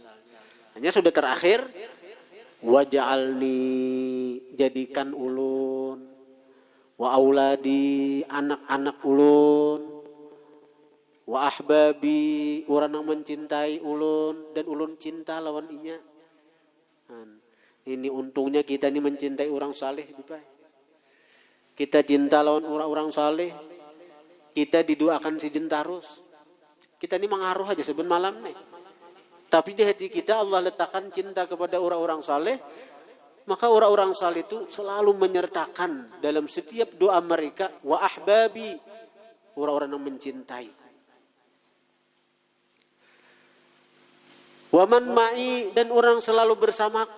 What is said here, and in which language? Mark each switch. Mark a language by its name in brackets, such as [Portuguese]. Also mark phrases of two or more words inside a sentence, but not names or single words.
[Banjar] Hanya sudah terakhir waj'alni, jadikan ulun [Arabic] وأولادي, [Banjar] anak-anak ulun, [Arabic] وأحبابي, [Banjar] orang yang mencintai ulun dan ulun cinta lawan inya. [Indonesian] Ini untungnya kita ini mencintai orang saleh, Bapak. [Banjar] Kita cinta lawan orang-orang saleh. Kita didoakan sidin tarus. Kita ini mengaruh aja seben malam nih. [Indonesian] Tapi di hati kita Allah letakkan cinta kepada orang-orang saleh. Maka orang-orang saleh itu selalu menyertakan dalam setiap doa mereka [Arabic] وأحبابي, [Indonesian] orang-orang yang mencintai. [Arabic] ومن معي, [Indonesian] dan orang selalu bersamaku.